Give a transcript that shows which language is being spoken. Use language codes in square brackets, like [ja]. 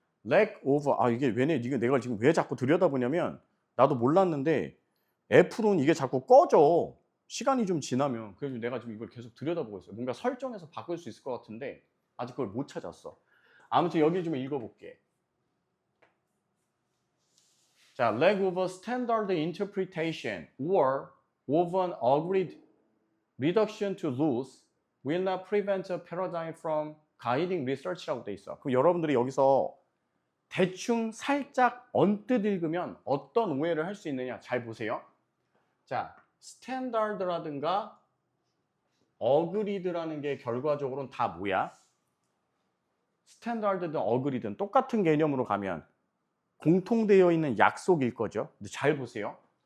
[ko] lack of, 이게 이게 내가 지금 왜 자꾸 들여다보냐면 나도 몰랐는데 F로는 이게 자꾸 꺼져. 시간이 좀 지나면. 그래서 내가 지금 이걸 계속 들여다보고 있어요. 뭔가 설정해서 바꿀 수 있을 것 같은데 아직 그걸 못 찾았어. 아무튼 여기 좀 읽어볼게. [en] 자, lack of a standard interpretation or of an agreed reduction to loss will not prevent a paradigm from guiding research라고 [ko] 돼 있어. 그럼 여러분들이 여기서 대충 살짝 언뜻 읽으면 어떤 오해를 할 수 있느냐 잘 보세요. 자, 스탠다드라든가 어그리드라는 게 결과적으로는 다 뭐야? 스탠다드든 어그리든 똑같은 개념으로 가면 공통되어 있는 약속일 거죠. 근데 잘 보세요.